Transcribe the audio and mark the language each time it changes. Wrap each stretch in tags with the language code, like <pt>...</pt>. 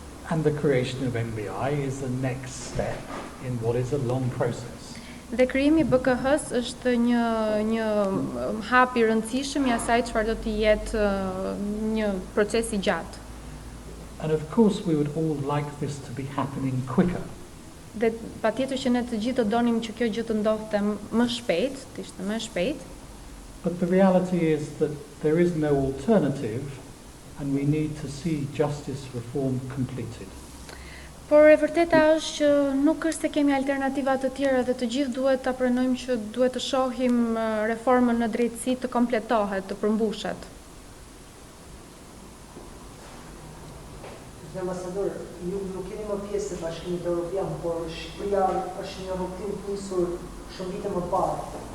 <en>And the creation of MBI is the next step in what is a long process.</en> <sq>Dhe krijimi I BKH-s është një hap I rëndësishëm I asaj çfarë do të jetë një proces I gjatë.</sq> <en>And of course we would all like this to be happening quicker.</en> <sq>Dhe patjetër që ne të gjithë do donim që kjo gjë të ndodhte më shpejt, të ishte më shpejt.</sq> <en>But the reality is that there is no alternative and we need to see justice reform completed.</en> <sq>Por e vërteta është që nuk është se kemi alternativa të tjera dhe të gjithë duhet ta pranojmë që duhet të shohim reformën në drejtësi të kompletohet, të përmbushet. Ambasador, ju nuk jeni më pjesë e Bashkimit Evropian, por Shqipëria është një rrugtim të nisur shumë vite më parë.</sq>